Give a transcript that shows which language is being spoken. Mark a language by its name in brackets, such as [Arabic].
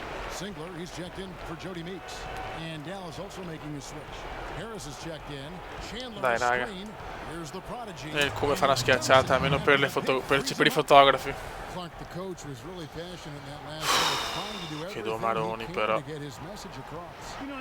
[English] Singler, he's checked in for Jody Meeks. And Dallas also making a switch. Harris is checked in. Chandler. [Italian] Dai, raga. [English] Here's the prodigy. [Italian] E come fa una schiacciata, almeno per i fotografi. [English] Clark, the coach, was really passionate in that last minute, trying to do everything [Italian] Che domaroni, però. [English] to get his message across.